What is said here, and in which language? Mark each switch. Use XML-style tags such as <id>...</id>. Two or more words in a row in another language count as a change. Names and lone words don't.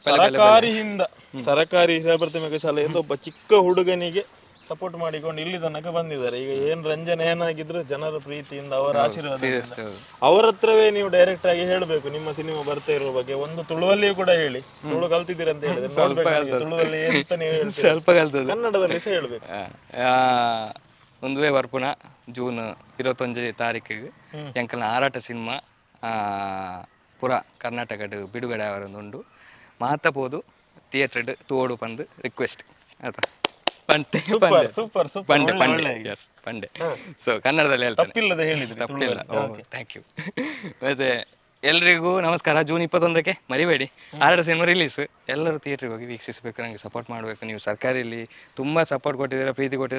<kn>ಸರಕಾರಿ ಹಿರಿಯ ಪ್ರಾಥಮಿಕ ಶಾಲೆಯಿಂದ ಒಬ್ಬ ಚಿಕ್ಕ ಹುಡುಗನಿಗೆ ಸಪೋರ್ಟ್ ಮಾಡಿಕೊಂಡು ಇಲ್ಲಿ ತನಕ ಬಂದಿದ್ದಾರೆ. ಈಗ ಏನ್ ರಂಜನ್ ಏನಾಗಿದ್ರು ಜನರ ಪ್ರೀತಿಯಿಂದ, ಅವರ ಆಶೀರ್ವಾದ, ಅವರ ಹತ್ರವೇ ನೀವು ಡೈರೆಕ್ಟ್ ಆಗಿ ಹೇಳ್ಬೇಕು ನಿಮ್ಮ ಸಿನಿಮಾ ಬರ್ತಾ ಇರೋ ಬಗ್ಗೆ. ಒಂದು ತುಳುವಲ್ಲಿಯೂ ಕೂಡ ಹೇಳಿ, ತುಳು ಕಲ್ತಿದ್ದೀರ ಅಂತ ಹೇಳಿದ್ರೆ ತುಳುವಲ್ಲಿ ಎಂತ ನೀವು ಸ್ವಲ್ಪ ಕನ್ನಡದಲ್ಲಿ ಸಹ ಹೇಳ್ಬೇಕು.</kn> <tcy>ಒಂದುವೇ ಬರ್ಪುನ ಜೂನ್ 21 ತಾರೀಕಿಗೆ ಎಂಕಲ್ನ ಆರಾಟ ಸಿನಿಮಾ ಪುರ ಕರ್ನಾಟಕಡ್ ಬಿಡುಗಡೆ ಆವರೊಂದುಂಡು. ಮಾತಪೋದು ಥಿಯೇಟರ್ ತೋಡು ಪಂದು ರಿಕ್ವೆಸ್ಟ್ ಆಯ್ತಾ.</tcy> <kn>ಪಂಡೆ ಸೊ ಕನ್ನಡದಲ್ಲಿ ಹೇಳ್ತೇನೆ, ತಪ್ಪಿಲ್ಲ.</kn> <en>thank you.</en> <kn>ಮತ್ತೆ ಎಲ್ರಿಗೂ ನಮಸ್ಕಾರ. ಜೂನ್ 21ಕ್ಕೆ ಮರಿಬೇಡಿ, ಆರಾಟ ಸಿನಿಮಾ ರಿಲೀಸ್. ಎಲ್ಲರೂ ಥಿಯೇಟ್ರಿಗೆ ಹೋಗಿ ವೀಕ್ಷಿಸಬೇಕು, ನನಗೆ ಸಪೋರ್ಟ್ ಮಾಡಬೇಕು. ನೀವು ಸರ್ಕಾರಿಯಲ್ಲಿ ತುಂಬ ಸಪೋರ್ಟ್ ಕೊಟ್ಟಿದ್ದೀರಾ, ಪ್ರೀತಿ ಕೊಟ್ಟಿದ್ದೀರಾ.</kn>